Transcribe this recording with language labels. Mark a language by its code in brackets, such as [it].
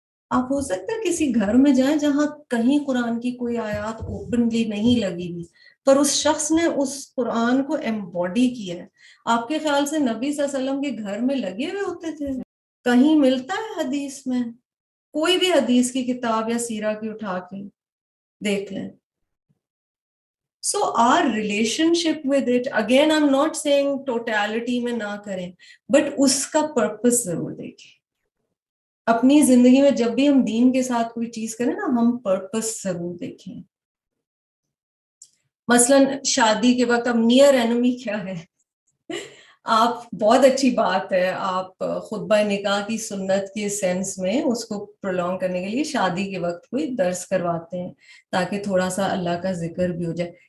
[ur] آپ ہو سکتا ہے کسی گھر میں جائیں جہاں کہیں قرآن کی کوئی آیات اوپنلی نہیں لگی ہوئی, پر اس شخص نے اس قرآن کو ایمبوڈی کیا ہے. آپ کے خیال سے نبی صلی اللہ علیہ وسلم کے گھر میں لگے ہوئے ہوتے تھے؟ کہیں ملتا ہے حدیث میں؟ کوئی بھی حدیث کی کتاب یا سیرہ کی اٹھا کے دیکھ لیں. [en] So our relationship with it, again I'm not saying totality [ur] میں نہ کریں, [en] but [ur] اس کا [en] purpose [ur] ضرور دیکھیں. اپنی زندگی میں جب بھی ہم دین کے ساتھ کوئی چیز کریں نا, ہم پرپس ضرور دیکھیں. مثلاً شادی کے وقت اب نیئر اینمی کیا ہے, آپ بہت اچھی بات ہے, آپ خطبہ نکاح کی سنت کے سینس میں اس کو پرولونگ کرنے کے لیے شادی کے وقت کوئی درس کرواتے ہیں تاکہ تھوڑا سا اللہ کا ذکر بھی ہو جائے.